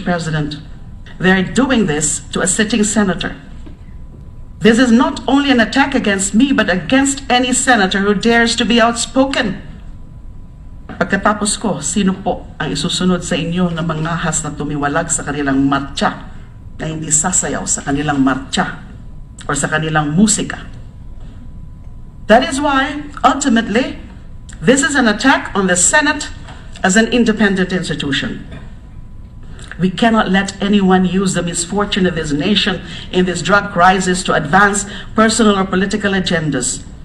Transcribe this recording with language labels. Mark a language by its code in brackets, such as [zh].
[en] President, they're doing this to a sitting senator. This is not only an attack against me, but against any senator who dares to be outspoken. [tl] Pagkatapos ko, sino po ang isusunod sa inyo na mangahas na tumiwalag sa kanilang marcha, na hindi sasayaw sa kanilang marcha or sa kanilang musika? [en] That is why, ultimately, this is an attack on the Senate as an independent institution. We cannot let anyone use the misfortune of this nation in this drug crisis to advance personal or political agendas.